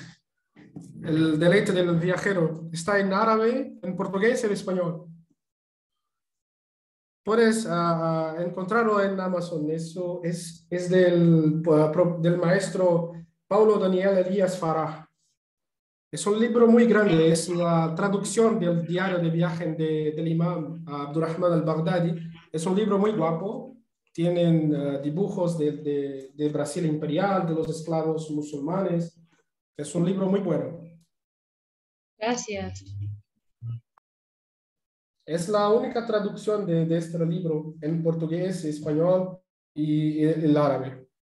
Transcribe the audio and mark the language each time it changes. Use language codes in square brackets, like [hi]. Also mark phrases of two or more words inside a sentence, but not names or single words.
[es] El deleite del viajero está en árabe, en portugués y en español. Puedes encontrarlo en Amazon. Eso es del maestro Paulo Daniel Elías Farah. Es un libro muy grande, es la traducción del diario de viaje del imam Abdurrahman al-Baghdadi. Es un libro muy guapo. Tienen dibujos de Brasil imperial, de los esclavos musulmanes. Es un libro muy bueno. Gracias. Es la única traducción de este libro en portugués, español y el árabe.